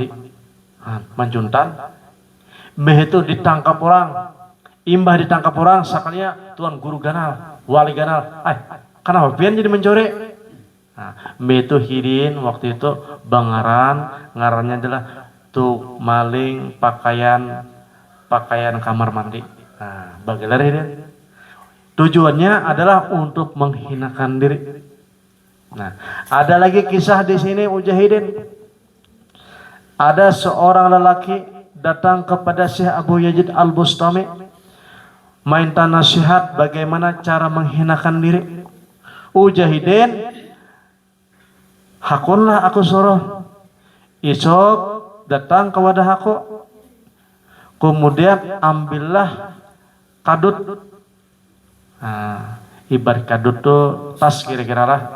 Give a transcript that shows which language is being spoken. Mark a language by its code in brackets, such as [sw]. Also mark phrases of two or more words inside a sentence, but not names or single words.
[bjn] Mancuntan, itu ditangkap orang. Imbah ditangkap orang, sekalinya tuan guru ganal, wali ganal. Kenapa pian jadi mencuri? Itu Hidin waktu itu ngarannya adalah tuh maling pakaian kamar mandi. [id] Bagaimana Hidin? Tujuannya adalah untuk menghinakan diri. Ada lagi kisah di sini Mujahidin. Ada seorang lelaki datang kepada Syekh Abu Yazid Al-Bustami, minta nasihat bagaimana cara menghinakan diri. Mujahidin, [bjn] hakunlah aku suruh. Isok datang ke wadah aku. Kemudian ambillah kadut. Ibarat kadut tuh tas kira-kira lah.